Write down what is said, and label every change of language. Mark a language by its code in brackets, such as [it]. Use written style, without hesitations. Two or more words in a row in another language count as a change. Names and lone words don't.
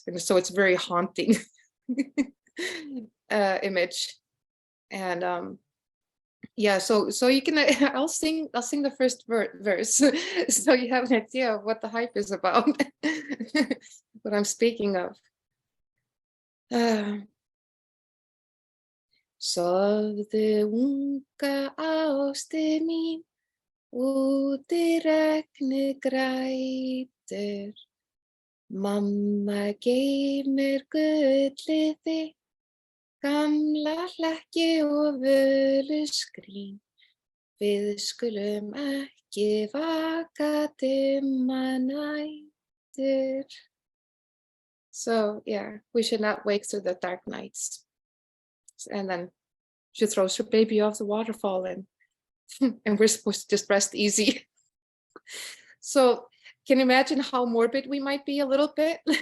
[en] And so it's very haunting image. And yeah, so you can, I'll sing the first verse so you have an idea of what the hype is about, what I'm speaking of. [is] Sofðu unga ásti mín, úti regnið grætur. Mamma geymir gullið þitt, gamla hlekki og völuskrín. Við skulum ekki vaka dimma nætur. [en] So yeah, we should not wake through the dark nights. And then she throws her baby off the waterfall, and we're supposed to just rest easy. So can you imagine how morbid we might be a little bit?